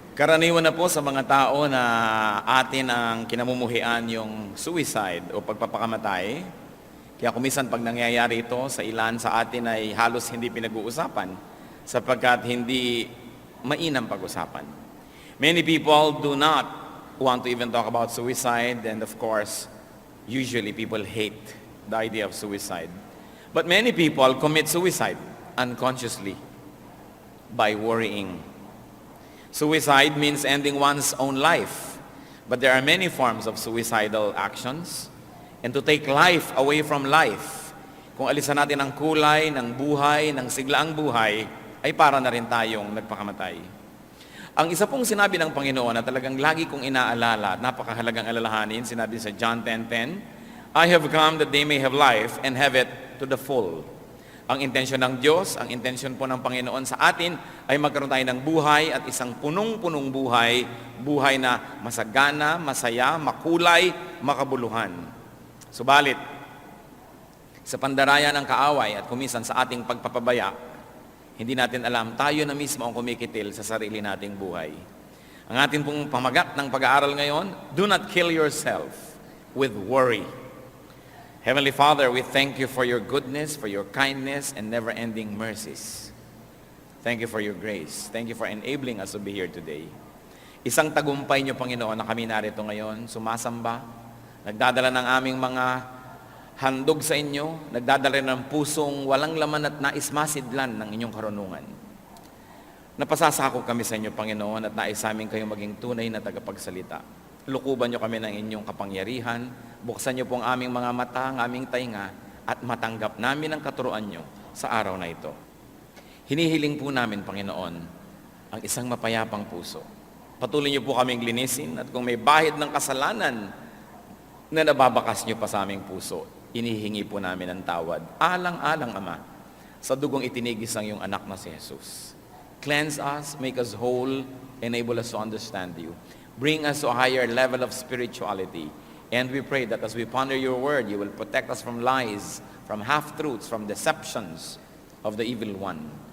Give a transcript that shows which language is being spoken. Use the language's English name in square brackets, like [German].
[Filipino] Karaniwan na po sa mga tao na atin ang kinamumuhian yung suicide o pagpapakamatay. Kaya kumisan pag nangyayari ito sa ilan sa atin ay halos hindi pinag-uusapan sapagkat hindi mainam pag-usapan. [English] Many people do not want to even talk about suicide, and of course, usually people hate the idea of suicide. But many people commit suicide unconsciously by worrying. Suicide means ending one's own life. But there are many forms of suicidal actions. And to take life away from life, [Filipino] kung alisan natin ang kulay ng buhay, ng siglaang buhay, ay para na rin tayong nagpakamatay. Ang isa pong sinabi ng Panginoon na talagang lagi kong inaalala at napakahalagang alalahanin, sinabi sa John 10:10, [English] I have come that they may have life and have it to the full. [Filipino] Ang intensyon ng Diyos, ang intensyon po ng Panginoon sa atin ay magkaroon tayo ng buhay at isang punong-punong buhay, buhay na masagana, masaya, makulay, makabuluhan. Subalit, sa pandarayan ng kaaway at kumisan sa ating pagpapabaya, hindi natin alam, tayo na mismo ang kumikitil sa sarili nating buhay. Ang ating pong pamagat ng pag-aaral ngayon, [English] do not kill yourself with worry. Heavenly Father, we thank you for your goodness, for your kindness, and never-ending mercies. Thank you for your grace. Thank you for enabling us to be here today. [Filipino] Isang tagumpay niyo, Panginoon, na kami narito ngayon, sumasamba, nagdadala ng aming mga handog sa inyo, nagdadala ng pusong walang laman at nais masidlan ng inyong karunungan. Napasasako kami sa inyo, Panginoon, at nais aming kayong maging tunay na tagapagsalita. Lukuban niyo kami ng inyong kapangyarihan, buksan niyo po ang aming mga mata, ang aming tainga, at matanggap namin ang katuruan niyo sa araw na ito. Hinihiling po namin, Panginoon, ang isang mapayapang puso. Patuloy niyo po kaming linisin, at kung may bahid ng kasalanan na nababakas niyo pa sa aming puso, inihingi po namin ang tawad. Alang-alang, Ama, sa dugong itinigis ng iyong anak na si Jesus. [English] Cleanse us, make us whole, enable us to understand you. Bring us to a higher level of spirituality. And we pray that as we ponder your word, you will protect us from lies, from half-truths, from deceptions of the evil one.